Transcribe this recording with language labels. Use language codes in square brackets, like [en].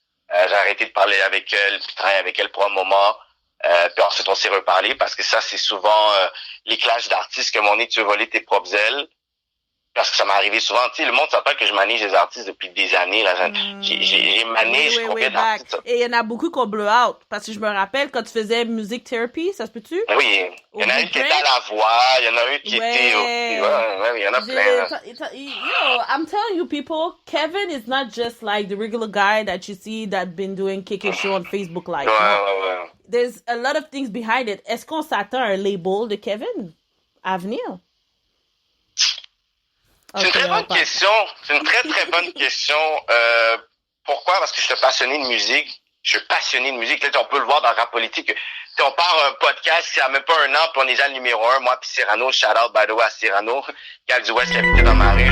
[fr] J'ai arrêté de parler avec elle, puis travailler avec elle pour un moment. Puis ensuite, on s'est reparlé parce que ça, c'est souvent les clashs d'artistes que mon nez, tu veux voler tes propres ailes. Parce que ça m'est arrivé souvent. Tu sais, le monde ne sait pas que je manage des artistes depuis des années. Là. J'ai managé combien d'artistes? Et il y en a beaucoup qu'on [en] blow out. [fr] Parce que je me rappelle quand tu faisais Music Therapy, ça se peut-tu? Oui. Il y en a une qui était à la voix. Il y en a une qui était... Ouais, il y en a plein. [en] Yo, I'm telling you people, Kevin is not just like the regular guy that you see that been doing Kiki Show on Facebook Live. [fr] Ouais. [en] There's a lot of things behind it. [fr] Est-ce qu'on s'attend à un label de Kevin à venir? C'est une très bonne question. C'est une très, très bonne question. Pourquoi? Parce que je suis passionné de musique. Je suis passionné de musique. Là, on peut le voir dans le rap politique. On part un podcast qui a même pas un an, puis on est déjà le numéro 1. Moi puis Cyrano, [en] shout out by the way [fr] à Cyrano, Gal du West qui habitait dans ma rue.